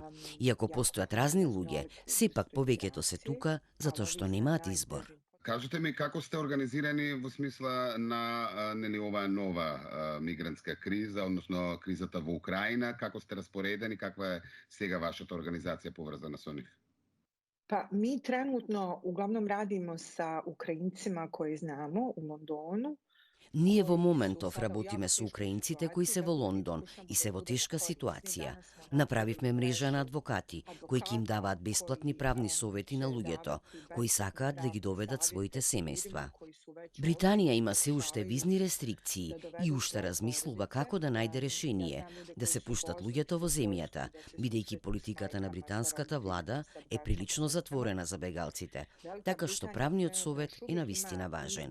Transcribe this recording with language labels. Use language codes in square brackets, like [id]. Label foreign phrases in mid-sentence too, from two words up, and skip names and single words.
[mk] Иако постојат разни луѓе, сепак повеќето се тука затоа што немаат избор. Кажете ми како сте организирани во смисла на нели оваа нова мигрантска криза, односно кризата во Украина, како сте распоредени, каква е сега вашата организација поврзана со нив? [sr] Pa mi trenutno uglavnom radimo sa Ukrajincima koje znamo u Londonu. [mk] Ние во моментов работиме со украинците кои се во Лондон и се во тешка ситуација. Направивме мрежа на адвокати кои ќе им даваат бесплатни правни совети на луѓето кои сакаат да ги доведат своите семејства. Британија има се уште визни рестрикции и уште размислува како да најде решение да се пуштат луѓето во земјата, бидејќи политиката на британската влада е прилично затворена за бегалците, така што правниот совет е навистина важен.